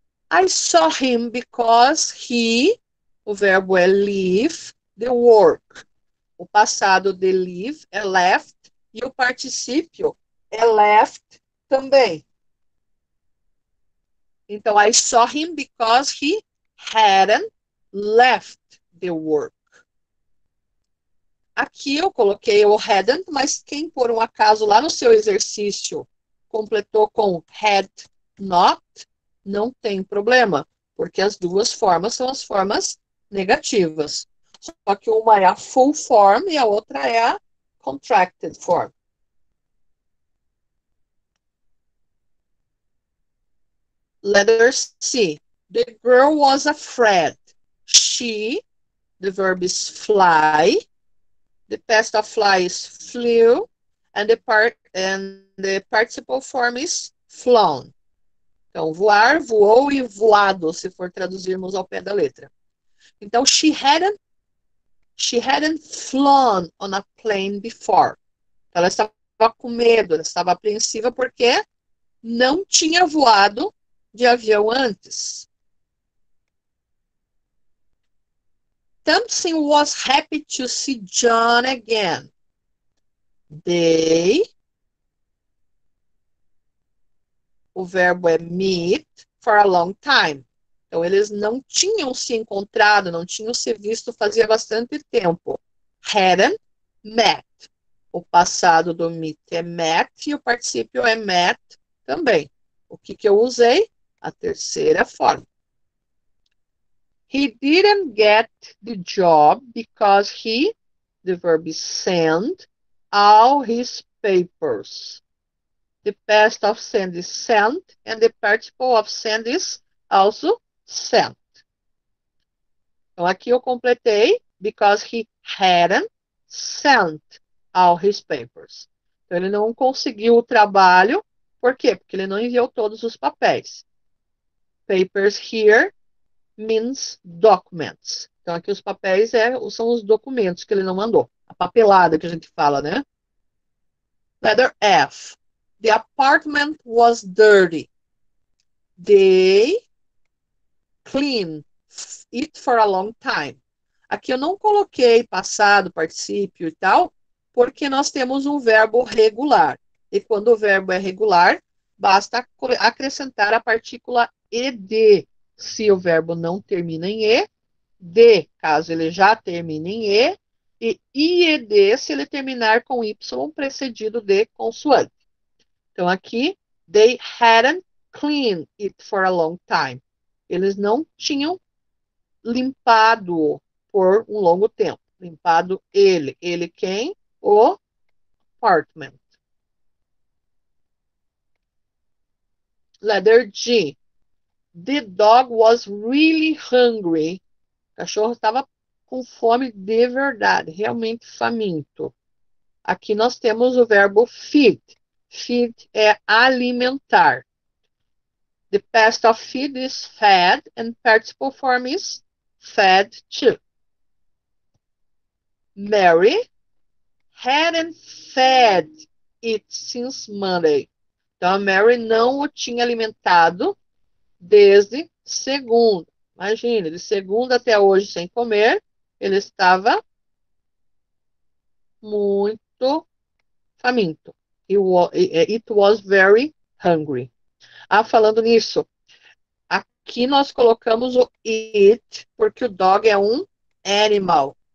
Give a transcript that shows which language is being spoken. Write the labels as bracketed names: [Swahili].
[English] I saw him because he, [Portuguese] o verbo é [English] leave, the work. [Portuguese] O passado de leave é left e o particípio é left também. Então, [English] I saw him because he hadn't left the work. [Portuguese] Aqui eu coloquei o hadn't, mas quem por um acaso lá no seu exercício completou com had not, não tem problema, porque as duas formas são as formas negativas. Só que uma é a full form e a outra é a contracted form. [English] Letter C. The girl was afraid. She, the verb is fly. The past of fly is flew. And the participle form is flown. [Portuguese] Então, voar, voou e voado, se for traduzirmos ao pé da letra. Então, [English] she hadn't flown on a plane before. [Portuguese] Ela estava com medo, ela estava apreensiva porque não tinha voado de avião antes. [English] Thompson was happy to see John again. They, [Portuguese] o verbo é [English] meet, for a long time. [Portuguese] Então, eles não tinham se encontrado, não tinham se visto fazia bastante tempo. [English] Hadn't met. [Portuguese] O passado do meet é met e o particípio é met também. O que eu usei? A terceira forma. [English] He didn't get the job because he, the verb is send, all his papers. The past of send is sent, and the participle of send is also sent. [Portuguese] Então, aqui eu completei [English] because he hadn't sent all his papers. [Portuguese] Então, ele não conseguiu o trabalho. Por quê? Porque ele não enviou todos os papéis. [English] Papers here means documents. [Portuguese] Então, aqui os papéis são os documentos que ele não mandou. A papelada que a gente fala, né? [English] Letter F. The apartment was dirty. They cleaned it for a long time. [Portuguese] Aqui eu não coloquei passado, particípio e tal, porque nós temos um verbo regular. E quando o verbo é regular, basta acrescentar a partícula ed. Se o verbo não termina em e, de, caso ele já termine em e ied, se ele terminar com y precedido de consoante. Então, aqui, [English] they hadn't cleaned it for a long time. [Portuguese] Eles não tinham limpado por um longo tempo. Limpado ele. Ele quem? O apartment. [English] Letter G. The dog was really hungry. [Portuguese] O cachorro estava com fome de verdade, realmente faminto. Aqui nós temos o verbo feed. Feed é alimentar. [English] The past of feed is fed and participle form is fed too. Mary hadn't fed it since Monday. [Portuguese] Então a Mary não o tinha alimentado desde segunda. Imagine, de segunda até hoje sem comer, ele estava muito faminto. [English] It was very hungry. [Portuguese] Falando nisso, aqui nós colocamos o it, porque o dog é um animal.